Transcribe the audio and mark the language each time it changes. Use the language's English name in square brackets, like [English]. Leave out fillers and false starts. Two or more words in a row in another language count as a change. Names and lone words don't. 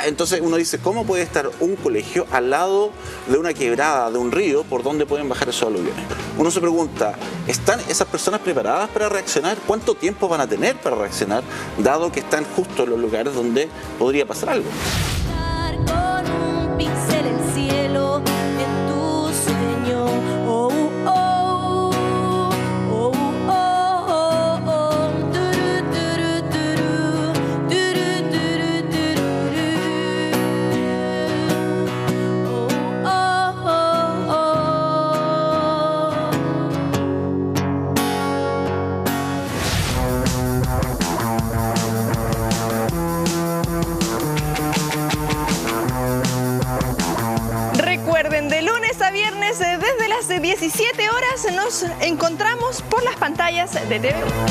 [Spanish] Entonces uno dice, ¿cómo puede estar un colegio al lado de una quebrada, de un río, por donde pueden bajar esos aluviones? Uno se pregunta, ¿están esas personas preparadas para reaccionar? ¿Cuánto tiempo van a tener para reaccionar, dado que están justo en los lugares donde podría pasar algo? Con un pincel el cielo en tu sueño. Oh, oh, oh, oh, oh, oh. Turu, turu, turu, turu, turu, turu. Oh, oh, oh, Recuerden, de lunes a viernes desde las 17 horas nos encontramos por las pantallas de TVU.